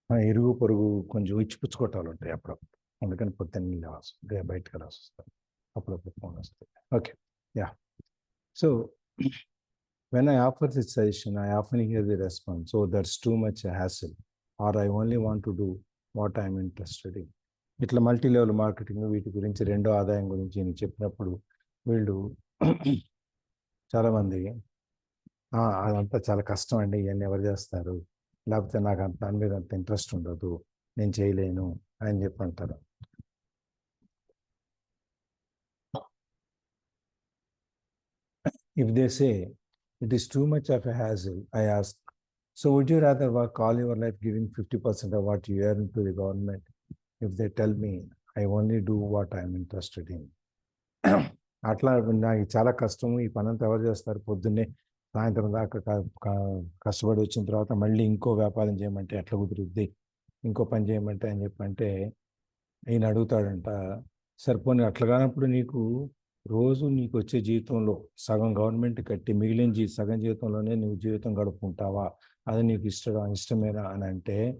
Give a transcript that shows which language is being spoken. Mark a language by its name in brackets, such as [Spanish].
[Telugu] ఇరుగు పొరుగు కొంచెం ఇచ్చిపుచ్చుకోవటాలు ఉంటాయి అప్పుడప్పుడు. అందుకని పొద్దున్న లేవాల్సి బయటకు వెళ్ళాల్సి వస్తుంది, అప్పుడప్పుడు ఫోన్ వస్తుంది. Okay, yeah. [English] So when I offer this suggestion, I often hear the response, "Oh, that's too much hassle," or "I only want to do what I'm interested in." [Telugu] ఇట్లా మల్టీ లెవెల్ మార్కెటింగ్ వీటి గురించి, రెండో ఆదాయం గురించి నేను చెప్పినప్పుడు వీళ్ళు చాలామంది అదంతా చాలా కష్టం అండి, ఇవన్నీ ఎవరు చేస్తారు, లేకపోతే నాకు దాని మీద అంత ఇంట్రెస్ట్ ఉండదు, నేను చేయలేను అని చెప్పి అంటారు. [English] If they say it is too much of a hassle, I ask, so would you rather work all your life giving 50% of what you earn to the government? If they tell me I only do what I am interested in, [Telugu] అట్లా నాకు చాలా కష్టము, ఈ పని అంతా ఎవరు చేస్తారు, పొద్దున్నే సాయంత్రం దాకా కష్టపడి వచ్చిన తర్వాత మళ్ళీ ఇంకో వ్యాపారం చేయమంటే ఎట్లా కుదురుద్ది, ఇంకో పని చేయమంటే అని చెప్పంటే ఈయన అడుగుతాడంట, సరిపోని అట్లా కానప్పుడు నీకు రోజు నీకు వచ్చే జీవితంలో సగం గవర్నమెంట్ కట్టి మిగిలిన సగం జీవితంలోనే నువ్వు జీవితం గడుపుకుంటావా, అది నీకు ఇష్టమేనా అని అంటే,